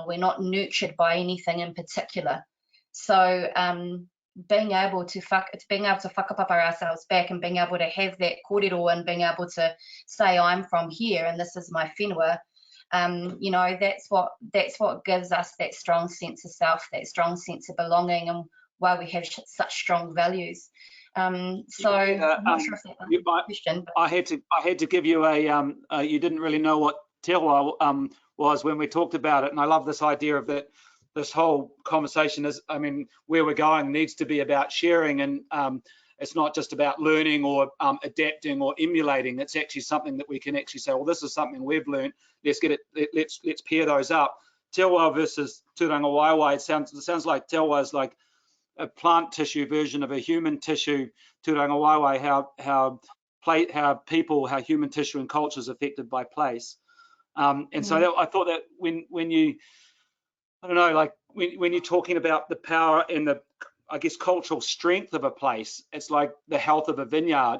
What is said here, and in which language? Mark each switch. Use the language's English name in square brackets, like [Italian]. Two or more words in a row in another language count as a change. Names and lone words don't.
[English] We're not nurtured by anything in particular. So being able to whakapapa ourselves back, and being able to have that kōrero, and being able to say I'm from here and this is my whenua, you know, that's what gives us that strong sense of self, that strong sense of belonging, and why we have such strong values. So I'm not sure if that answers the question. But I had to give you a you didn't really know what [Māori] te awa [English] was when we talked about it, and I love this idea of that. This whole conversation is, I mean, where we're going needs to be about sharing, and it's not just about learning or adapting or emulating. It's actually something that we can actually say, well, this is something we've learned. Let's get it. Let's pair those up. [Māori] Te awa versus tūranga waiwai. [English] It sounds like [Māori] te awa [English] is like a plant tissue version of a human tissue. [Māori] Tūranga waiwai, [English] how human tissue and culture is affected by place. And so I thought that when you, I don't know, like when you're talking about the power and the, I guess, cultural strength of a place, it's like the health of a vineyard.